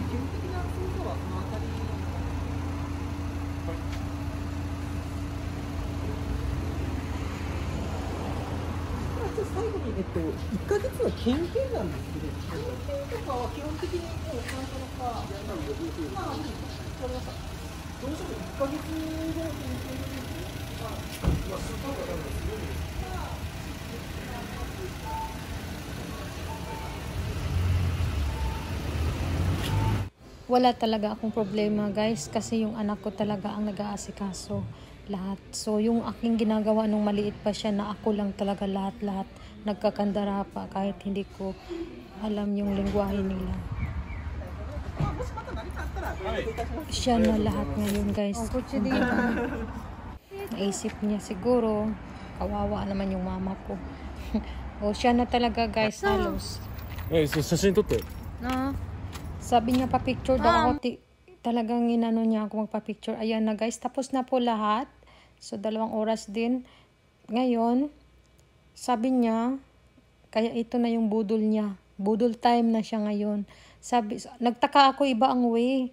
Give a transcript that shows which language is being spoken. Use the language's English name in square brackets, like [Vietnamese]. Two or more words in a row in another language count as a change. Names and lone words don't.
[Japanese] はい、基本的な操作はこの辺り。最後に1ヶ月は点検なんですけど、点検とかは基本的にもう最初のか、まあ、わかりました。どうしても1ヶ月後の点検 [Filipino] Wala talaga akong problema guys kasi yung anak ko talaga ang nag-aasikaso lahat. So yung aking ginagawa nung maliit pa siya na ako lang talaga lahat-lahat nagkakandara pa kahit hindi ko alam yung lengguwahe nila. Siya na lahat ngayon guys. Naisip niya siguro kawawa naman yung mama ko. O siya na talaga guys halos. [Japanese] 写真撮って。 [Filipino] Na sabi niya pa-picture daw ako. Talagang inano niya ako magpa-picture. Ayan na guys, tapos na po lahat. So 2 oras din. Ngayon, sabi niya, kaya ito na yung budol niya. Budol time na siya ngayon. Sabi, nagtaka ako iba ang way.